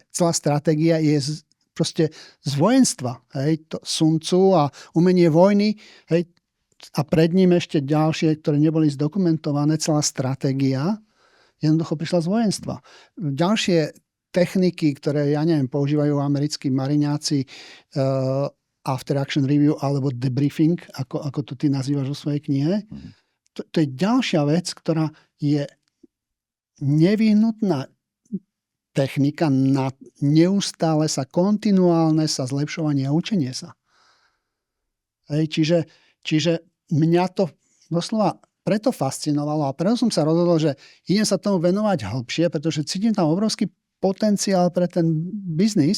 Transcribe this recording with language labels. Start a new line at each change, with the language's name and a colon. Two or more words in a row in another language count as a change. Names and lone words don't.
Slovak: Celá stratégia je proste z vojenstva. Hej? Sun Tzu a umenie vojny, hej? A pred ním ešte ďalšie, ktoré neboli zdokumentované, celá stratégia jednoducho prišla z vojenstva. Ďalšie techniky, ktoré, používajú americkí mariňáci,
English: after action review
Slovak: alebo debriefing, ako to ty nazývaš vo svojej knihe. To je ďalšia vec, ktorá je nevyhnutná technika na neustále kontinuálne zlepšovanie a učenie sa. Hej, čiže mňa to doslova preto fascinovalo a preto som sa rozhodol, že idem sa tomu venovať hlbšie, pretože cítim tam obrovský potenciál pre ten biznis.